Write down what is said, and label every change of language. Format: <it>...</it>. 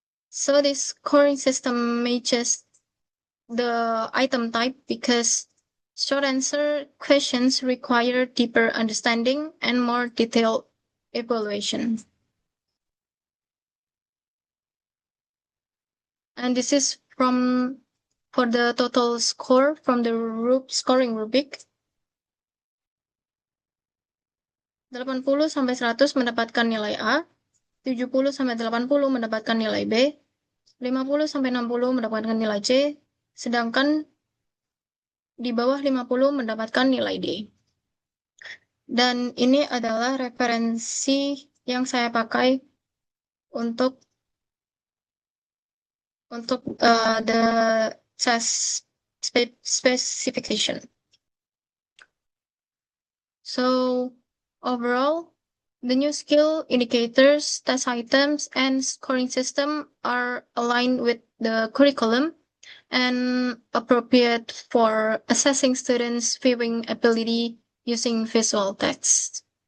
<en>So this scoring system matches the item type because short answer questions require deeper understanding and more detailed evaluation. And this is for the total score from the scoring rubric.</en> <id>80 sampai 100 mendapatkan nilai A, 70 sampai 80 mendapatkan nilai B, 50 sampai 60 mendapatkan nilai C, sedangkan di bawah 50 mendapatkan nilai D. Dan ini adalah referensi yang saya pakai untuk</id> <en>the test specification. So overall, the new skill indicators, test items, and scoring system are aligned with the curriculum and appropriate for assessing students' viewing ability using visual text.</en>